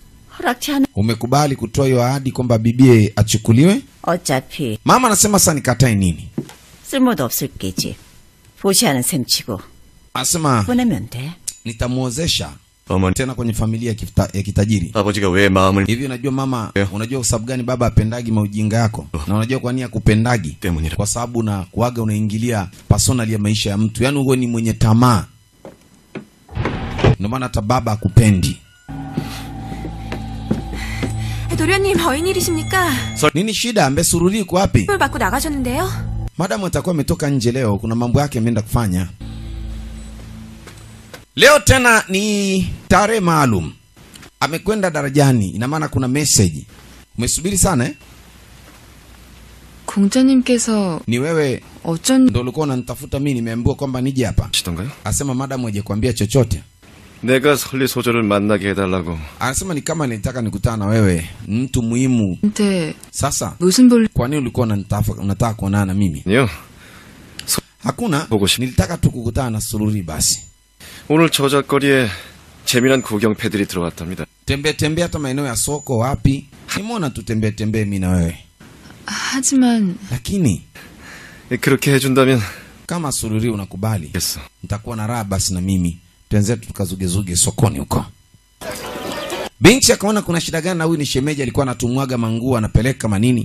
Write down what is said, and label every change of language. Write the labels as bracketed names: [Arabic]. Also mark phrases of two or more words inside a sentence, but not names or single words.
[Swahili] Umekubali kutoa hiyo ahadi kwamba bibie achukuliwe? [Korean] 어차피 [Swahili] Mama anasema sasa nikatae nini? [Korean] 쓸모도 없을 게지. 보시하는 셈 치고 [Swahili] Anasema [Korean] 보내면 돼. [Swahili] nitamuozesha [Korean] 어머니, [Swahili] tena kwenye familia ya kitajiri. [Korean] 아버지가 왜 마음을 [Swahili] Hivi unajua mama, unajua kwa sababu gani baba apendagi maujinga yako? Na unajua kwa nini akupendagi? [Korean] 때문이라. [Swahili] Kwa sababu na kuaga unaingilia personal ya maisha ya mtu. Yaani wewe ni mwenye tamaa. Ndio maana hata baba akupendi. [Korean] 도련님, 어인일이십니까? [Swahili] Nini shida? Ambesururi yuko wapi? [Korean] 물 받고 나가셨는데요. [Swahili] Madamu atakuwa ametoka nje leo, kuna mambo yake ameenda kufanya. Leo tena ni tarehe maalum. Amekwenda darajani, ina maana kuna message. Umesubiri sana eh? [Korean] 공자님께서 [Swahili] Ni wewe [Korean] 어쩐 [Swahili] ndio ulikuwa unanitafuta mimi, nimeambiwa kwamba nije hapa. [Korean] 시던가요? [Swahili] Asema madamu haje kuambia chochote. [Korean] 내가 설리소저를 만나게 해달라고. [Swahili] Anasema ni kama nilitaka nikutana na wewe, mtu muhimu. [Korean] 한테 [Swahili] Sasa [Korean] 무슨 볼 [Swahili] kwa nini ulikuwa unataka kuonana na mimi? [Korean] 아니요. [Swahili] Hakuna. Nilitaka tu kukutana na Sururi basi. [Korean] 오늘 저작거리에 재미난 구경패들이 들어왔답니다. [Swahili] Tembea hata maeneo ya soko wapi? Nimeona tu tembea mimi na wewe. [Korean] 하지만 [Swahili] Lakini [Korean] 그렇게 해준다면 [Swahili] kama Sururi unakubali, [Korean] 됐어. [Swahili] nitakuwa na raha basi na mimi. Tuenzetu tukazugezuge sokoni huko. Binti akaona kuna shida gani na huyu ni shemeji, alikuwa anatumwaga manguo anapeleka manini.